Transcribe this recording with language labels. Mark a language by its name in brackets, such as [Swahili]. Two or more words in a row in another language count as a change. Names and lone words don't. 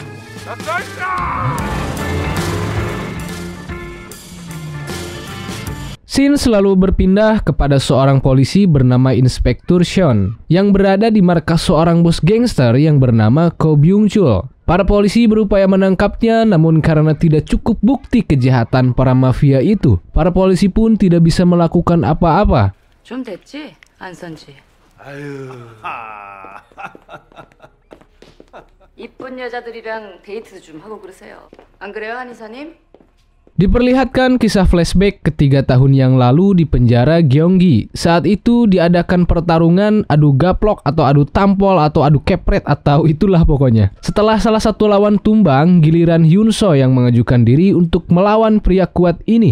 [Indonesian] Scene selalu berpindah kepada seorang polisi bernama Inspektur Sean yang berada di markas seorang bos gangster yang bernama Ko Byung-chul. Para polisi berupaya menangkapnya, namun karena tidak cukup bukti kejahatan para mafia itu, para polisi pun tidak bisa melakukan apa-apa. [Korean] 좀 됐지? 안 선지. 아유. 이쁜 여자들이랑 데이트도 좀 하고 그러세요. 안 그래요, 한 이사님? [Indonesian] Diperlihatkan kisah flashback ketiga tahun yang lalu di penjara Gyeonggi. Saat itu diadakan pertarungan adu gaplok atau adu tampol atau adu kepret atau itulah pokoknya. Setelah salah satu lawan tumbang, giliran Hyun-so yang mengajukan diri untuk melawan pria kuat ini.